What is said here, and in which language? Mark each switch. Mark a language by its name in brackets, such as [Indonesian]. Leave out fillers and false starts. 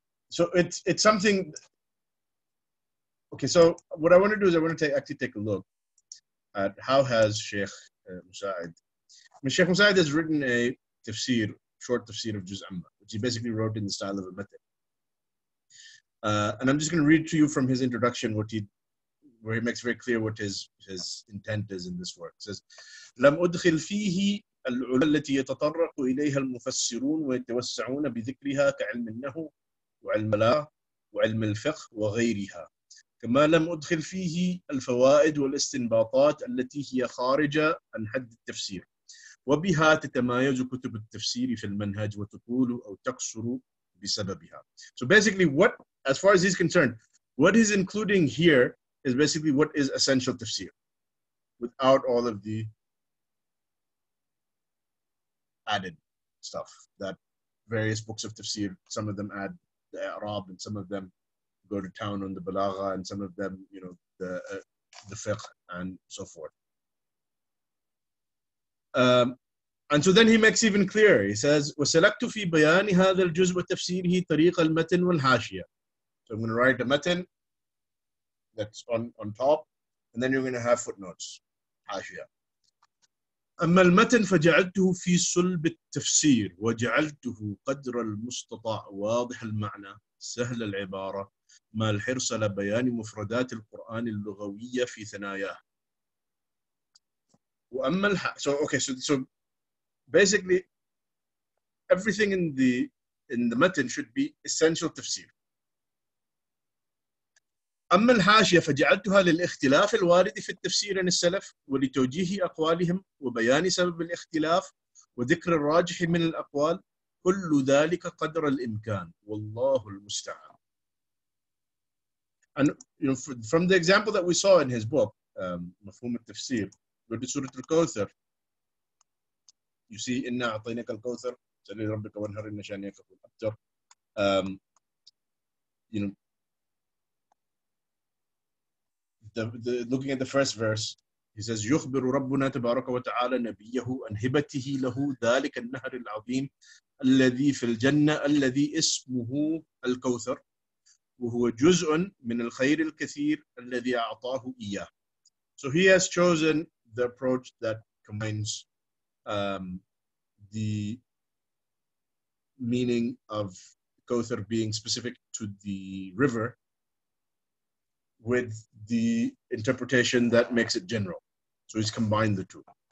[English] So it's something. Okay, so what I want to do is I want to actually take a look at how has Sheikh Musa'id. Sheikh Musa'id has written a tafsir, short tafsir of Juz Amma, which he basically wrote in the style of a method. And I'm just going to read to you from his introduction where he makes very clear what his intent is in this work. It says, [Arabic] لم أدخل فيه العلوم التي يتطرق إليها المفسرون ويتوسعون بذكرها كعلم النحو وعلم البلاغة وعلم الفقه وغيرها، كما لم أدخل فيه الفوائد والاستنباطات التي هي خارجة عن حد التفسير، وبها تتمايز كتب التفسير في المنهج وتطول أو تقصر بسببها. [English] So basically, as far as he's concerned, what he's including here is basically what is essential tafsir, without all of the added stuff that various books of tafsir, some of them add the i'rab, and some of them go to town on the balagha, and some of them, the fiqh and so forth. And so then he makes even clearer. He says, [Arabic] وَسَلَكْتُ فِي بَيَانِ هَذَا الْجُزْءِ وَتَفْسِيرِهِ طَرِيقَ الْمَتْن وَالْحَاشِيَةِ. [English] So I'm going to write a matan that's on top, and then you're going to have footnotes, حاشية. [Arabic] أما المتن فجعلته في صلب التفسير وجعلته قدر المستطاع واضح المعنى سهل العبارة ما الحرص على بيان مفردات القرآن اللغوية في ثناياه. [English] وأما so basically everything in the matan should be essential tafsir. [Arabic] أما الحاشية فجعلتها للاختلاف الوارد في التفسير عن السلف ولتوجيه أقوالهم وبيان سبب الاختلاف وذكر الراجح من الأقوال كل ذلك قدر الإمكان والله المستعان. [English] And from the example that we saw in his book, Mafhum al-Tafsir, with Surah al-Kawthar, you see, [Arabic] إِنَّا أَعْطَيْنَاكَ الْكَوْثَرَ فَصَلِّ لِرَبِّكَ وَانْحَرْ إِنَّ شَانِئَكَ هُوَ الْأَبْتَرُ. [English] Looking at the first verse, he says, [Arabic] يخبر ربنا تبارك وتعالى نبيه عن هبته له ذلك النهر العظيم الذي في الجنة الذي اسمه الكوثر وهو جزء من الخير الكثير الذي أعطاه إياه. [English] So he has chosen the approach that combines the meaning of Kawthar being specific to the river with the interpretation that makes it general. So he's combined the two.